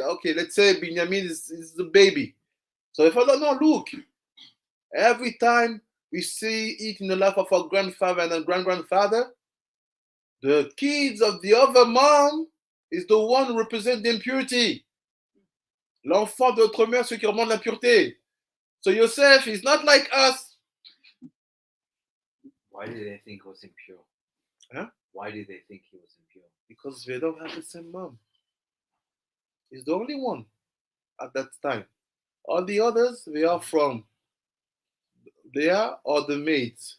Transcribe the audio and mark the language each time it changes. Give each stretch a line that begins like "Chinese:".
English: Okay, let's say Binyamin is the baby. So if I don't know, look, every time we see it in the life of our grandfather and grandfather, the kids of the other mom is the one who represents the impurity.
French: L'enfant de notre mère, ceux qui remontent l'impureté.
English: So Yosef is not like us. Why did they think he was impure? Huh? Why did they think he was impure? Because they don't have the same mom. He's the only one at that time. All the others, they are the maids.